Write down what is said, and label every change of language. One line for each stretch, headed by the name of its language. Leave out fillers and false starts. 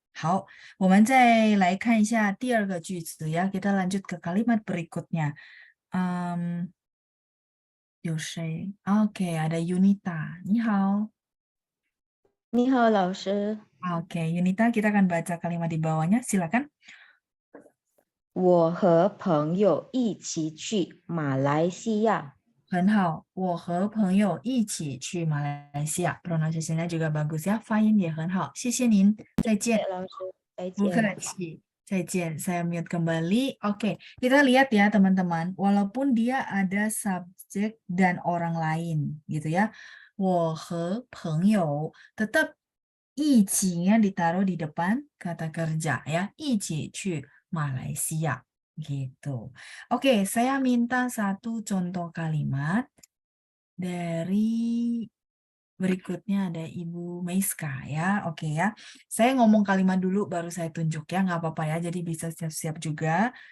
Chinese: 好，我们再来看一下第2个句子ya.
Indonesian: Kita lanjut ke kalimat berikutnya.
Chinese: 有谁？
Indonesian: Oke, ada Yunita.
Chinese: 你好。你好，老师。
Indonesian: Oke, Yunita, kita akan baca kalimat di bawahnya. Silakan.
Chinese: 我和朋友一起去马来西亚。很好，我和朋友一起去马来西亚。
Indonesian: Pronunciation-nya juga bagus ya,
Chinese: 发音也很好。谢谢您，再见。老师，再不客见。气，再见.
Indonesian: Saya mute kembali. Oke, kita lihat ya teman-teman. Walaupun dia ada subjek dan orang lain, gitu ya.
Chinese: 我和朋友
Indonesian: tetap 一起-nya ditaruh di depan kata kerja ya.
Chinese: 一起去马来西亚 gitu.
Indonesian: Oke, saya minta satu contoh kalimat dari berikutnya ada Ibu Meiska ya. Oke ya. Saya ngomong kalimat dulu baru saya tunjuk ya, nggak apa-apa ya. Jadi bisa siap-siap juga.